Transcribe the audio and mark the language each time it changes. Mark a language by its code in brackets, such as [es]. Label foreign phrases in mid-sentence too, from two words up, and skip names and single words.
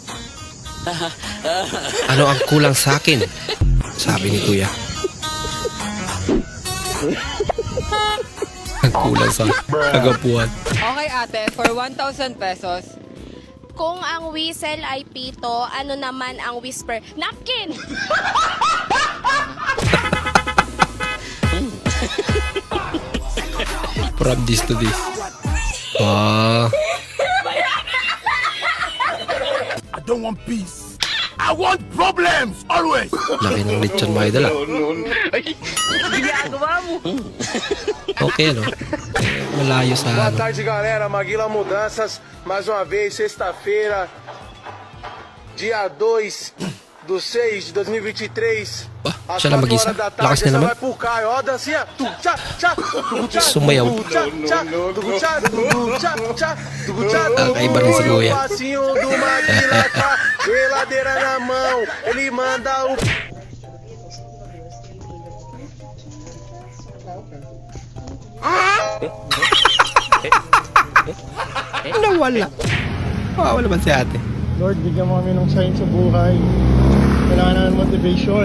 [tl] Ano ang kulang sa akin? Sabi ni Kuya. Ang kulang sa kagapuan. [en] Okay ate, for 1,000 pesos. [tl] Kung ang whistle ay pito, ano naman ang whisper? Napkin! [en] From this to this. Ah. I don't want peace. I want problems always. [tl] Laki ng lechon mga idol ah. Ginagawa mo. Okay ano? Malayo sa [pt] Boa [tl] ano. [pt] tarde, galera. Maguila Mudanças. Mais uma vez, sexta-feira, dia 2 do 6 de 2023. [tl] Siya lang mag-isa. Lakas niya naman. [pt] Vai pro Caio. Ó, a dancinha. Tu, tchá, tchá. Tu, tchá. [tl] Sumayaw. [pt] Tu, tchá, tchá. Tu, tchá, tu, tchá, tchá. Tu, tchá, tu. [tl] Kakaiba rin si Kuya. [pt] O passinho do Maguila com a geladeira na mão. Ele manda o... [tl] Nawala. Wala ba si ate? Lord, bigyan mo kami ng sign sa buhay. Kailangan namin motivation.